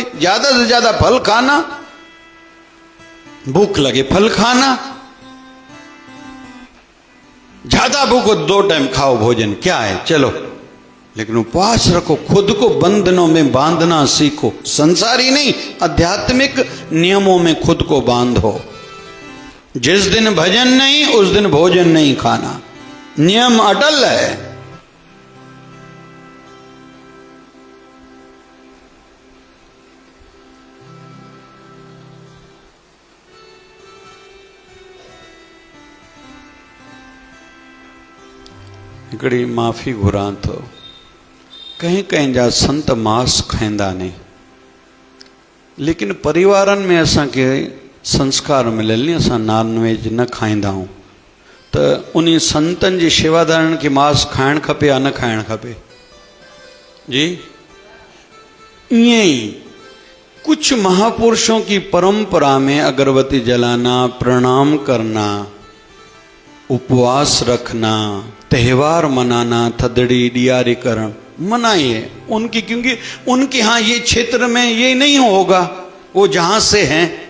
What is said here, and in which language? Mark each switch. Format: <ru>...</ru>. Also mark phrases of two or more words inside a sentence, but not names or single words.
<hi>ज्यादा से ज्यादा फल खाना, भूख लगे फल खाना, ज्यादा भूख हो 2 टाइम खाओ भोजन, क्या है, चलो। लेकिन उपवास रखो, खुद को बंधनों में बांधना सीखो। संसारी नहीं, आध्यात्मिक नियमों में खुद को बांधो। जिस दिन भजन नहीं, उस दिन भोजन नहीं खाना, नियम अटल है।</hi> <sd>हिकिड़ी माफ़ी घुरां थो,</sd> <hi>कहीं कहीं</hi> <sd>जा संत मांस खाईंदा नहीं, लेकिन परिवारनि में असांखे संस्कार मिलियल नी, असां नॉनवेज न खाईंदा आहियूं। त उन संतनि जी शेवादारनि खे मांस खाइणु खपे या न खाइणु खपे?</sd> <hi>जी, ईअं ई कुछ महापुरुषों की परंपरा में अगरबत्ती जलाना, प्रणाम करना, उपवास रखना, त्यौहार मनाना,</hi> <sd>थदड़ी डियारी करण</sd> <hi>मनाई है उनकी, क्योंकि उनके यहाँ ये क्षेत्र में ये नहीं होगा, वो जहां से हैं।</hi>